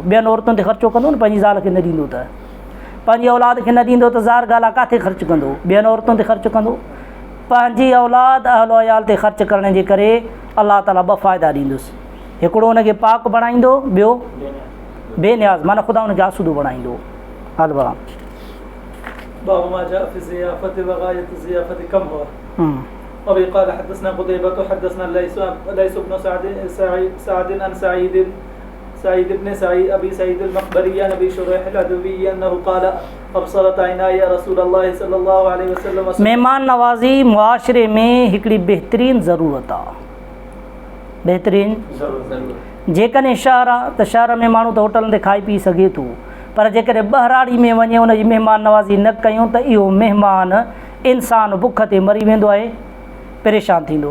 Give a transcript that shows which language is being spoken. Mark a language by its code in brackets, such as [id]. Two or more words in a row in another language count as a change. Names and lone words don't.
[sd] ॿियनि औरतुनि ते ख़र्चो कंदो न, पंहिंजी ज़ाल खे न ॾींदो त, पंहिंजी औलाद खे न ॾींदो त ज़ाहिर ॻाल्हि आहे किथे ख़र्चु कंदो? ॿियनि औरतुनि ते ख़र्चु कंदो। पंहिंजी औलाद अहल अयाल ते ख़र्चु करण जे करे अलाह ताला 2 फ़ाइदा ॾींदुसि। हिकिड़ो हुनखे पाक बणाईंदो, ॿियो बेनियाज़, माना ख़ुदा हुनखे आसूदो बणाईंदो। हल भाउ। [ar] باب ما جاء في الزيافة وغاية الزيافة كم هو. हम्म, وبه قال حدثنا قتيبة حدثنا ليس بن سعد عن سعيد بن أبي سعيد المقبري عن أبي شريح العدوي أنه قال أبصرت عيناي رسول الله صلى الله عليه وسلم. [sd] महिमान नवाज़ी मुआशरे में हिकिड़ी बहितरीनु ज़रूरत आहे. बहितरीनु जेकॾहिं शहर आहे त शहर में माण्हू त होटल ते खाई पी सघे थो, पर जेकॾहिं ॿहिराड़ी में वञे हुनजी महिमान नवाज़ी न कयूं त इहो महिमान इंसानु बुख ते मरी वेंदो आहे, परेशान थींदो.